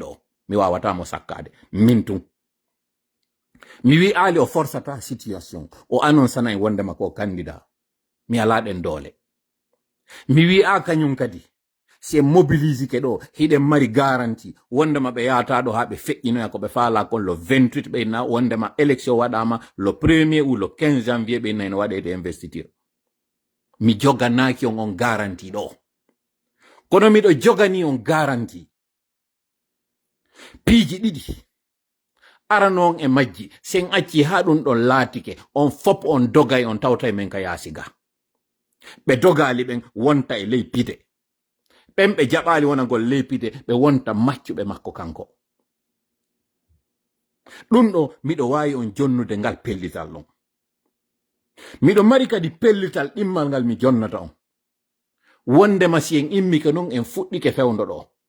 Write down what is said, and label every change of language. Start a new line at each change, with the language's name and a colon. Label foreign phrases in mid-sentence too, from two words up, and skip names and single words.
Fula: ɗo mi wawata mo sakkade min tun mi wi Ali o forçata situation o annonçana en wonde makko o candidat mi alaɗen doole mi wi a kañum kadi si en mobilise ke ɗo hiɗen mari garanti wondema ɓe yahata ɗo ha ɓe feƴƴinoya ko ɓe faala kon
French: le 28
Fula: ɓeyna wondema élection waɗama
French: le 1er ou le 15 janvier
Fula: ɓeyna ene waɗede investiture mi joganaki on garanti ɗo kono miɗo jogani on garanti piiji ɗiɗi aranon e majji sen acci ha ɗum ɗon laatike on fop on dogay on tawta e men ka yaasiga ɓe dogali ɓen wonta e ley pide ɓen ɓe jaɓali wonagol ley pide ɓe wonta maccuɓe makko kanko ɗum ɗo miɗo wawi on jonnude ngal pellital ɗon miɗo mari kadi pellital ɗimmal ngal mi jonnata on wondema si en immike non en fuɗɗike fewndo ɗo